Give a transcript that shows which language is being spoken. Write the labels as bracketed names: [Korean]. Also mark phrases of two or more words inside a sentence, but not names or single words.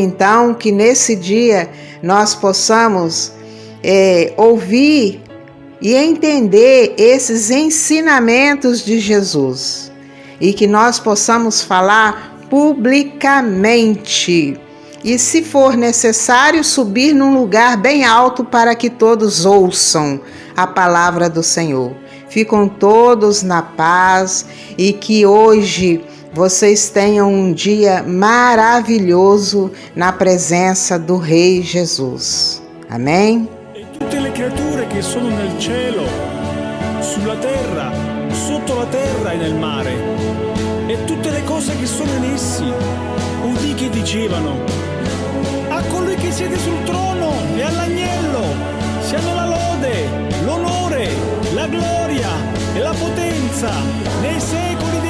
[Portuguese] Então, que nesse dia nós possamos ouvir e entender esses ensinamentos de Jesus e que nós possamos falar publicamente e, se for necessário, subir num lugar bem alto para que todos ouçam a palavra do Senhor. Ficam todos na paz e que hoje vocês tenham um dia maravilhoso na presença do Rei Jesus. Amém? [Italian] E tutte le creature che sono nel cielo, sulla terra, sotto la terra e nel mare, e tutte le cose che sono in essi, udì che dicevano: a colui che siede sul trono e all'agnello siano la lode, l'onore, la gloria e la potenza nei secoli